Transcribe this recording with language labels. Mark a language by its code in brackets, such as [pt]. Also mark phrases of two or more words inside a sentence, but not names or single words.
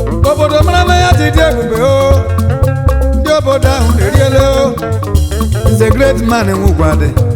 [ig] Obodo mara mma ya ji dị ebube o. Ndị obodo ahụ na-eriele o. [en] He's a great man in Nwugwade.